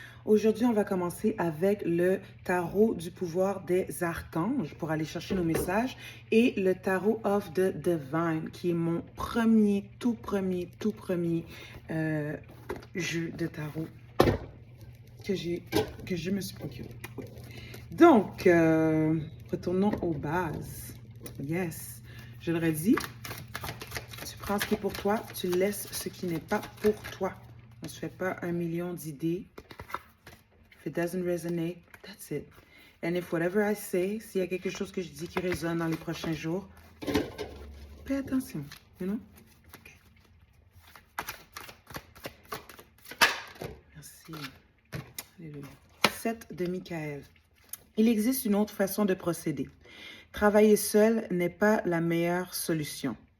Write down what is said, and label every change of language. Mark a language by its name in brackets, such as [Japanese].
[French] Aujourd'hui, on va commencer avec le tarot du pouvoir des archanges pour aller chercher nos messages et le tarot of the divine qui est mon tout premier jeu de tarot que je me suis procuré. Donc, retournons aux bases. Yes, je le redis. Prends ce qui est pour toi, tu laisses ce qui n'est pas pour toi. On ne se fait pas 1 million d'idées. [English] If it doesn't resonate, that's it. And if whatever I say, [French] s'il y a quelque chose que je dis qui résonne dans les prochains jours, fais attention, [English] you know? Okay. [French] Merci. Alléluia. 7 de Michael. Il existe une autre façon de procéder. Travailler seul n'est pas la meilleure solution.